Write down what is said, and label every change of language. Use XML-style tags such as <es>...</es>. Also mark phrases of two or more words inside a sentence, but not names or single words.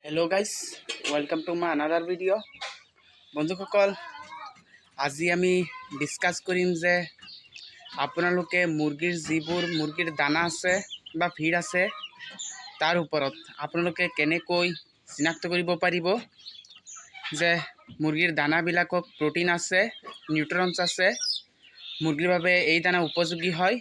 <en>Hello guys, welcome to my another video.</en> <as>बंधुसकल আজি আমি ডিসকাস কৰিম যে আপোনালোকে মুৰ্গীৰ যিবোৰ মুৰ্গীৰ দানা আছে বা ফিড আছে তাৰ ওপৰত আপোনালোকে কেনেকৈ চিনাক্ত কৰিব পাৰিব যে মুৰ্গীৰ দানাবিলাকক প্ৰটিন আছে, নিউট্ৰিয়েন্টছ আছে, মুৰ্গীৰ বাবে এই দানা উপযোগী হয়।</as>